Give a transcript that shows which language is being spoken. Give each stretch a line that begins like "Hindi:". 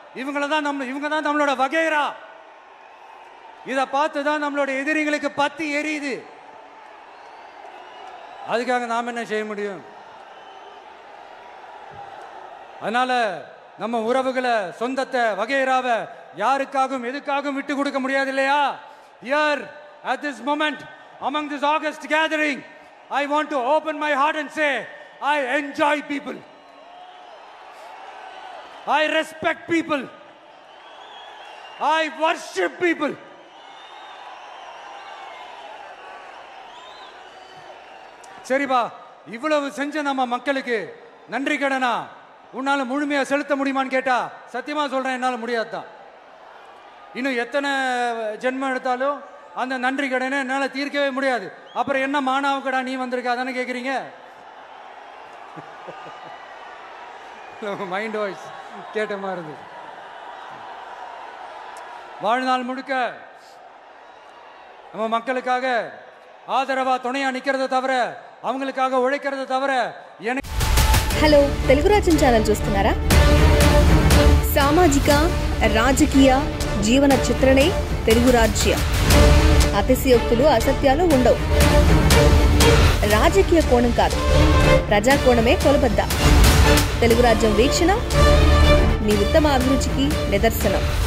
Tamil: இவங்க தான் நம்மளோட வகைரா. இதை பார்த்து தான் நம்மளோட எதிரிகளுக்கு பத்தி எரியுது. அதுக்காக நாம் என்ன செய்ய முடியும்? அதனால நம்ம உறவுகளை, சொந்தத்தை, வகைராவை யாருக்காகவும் எதுக்காகவும் விட்டு கொடுக்க முடியாது இல்லையா?
English: Here at this moment among this August gathering, I want to open my heart and say I enjoy people, I respect people, I worship people.
Tamil: சரிப்பா, இவ்வளவு செஞ்ச நம்ம மக்களுக்கு நன்றி கடனா உன்னால முழுமையா செலுத்த முடியுமான்னு கேட்டா சத்தியமா சொல்றேன், என்னால முடியாதுதான். இன்னும் எத்தனை ஜென்மம் எடுத்தாலும் அந்த நன்றி கடனை என்னால தீர்க்கவே முடியாது. அப்புறம் என்ன மானாவுக்கடா நீ வந்திருக்க அதானே கேக்குறீங்க? மைண்ட் வாய்ஸ் கேட்ட மாதிரி இருந்தது. வாழ்நாள் முழுக்க நம்ம மக்களுக்காக ఆదరవా துணையா நிக்கிறத தவிர, அவங்களுக்காக உழைக்கிறத தவிர எனக்கு.
Telugu: హలో, తెలుగు రాజ్యం ఛానల్ చూస్తున్నారా? సామాజిక రాజకీయ జీవన చిత్రణే తెలుగు రాజ్యం. అతిశయోక్తులు అసత్యాలు ఉండవు. రాజకీయ కోణం కాదు, ప్రజా కోణమే కొలబద్ద. తెలుగు రాజ్యం వీక్షణ మీ ఉత్తమ అభిరుచికి నిదర్శనం.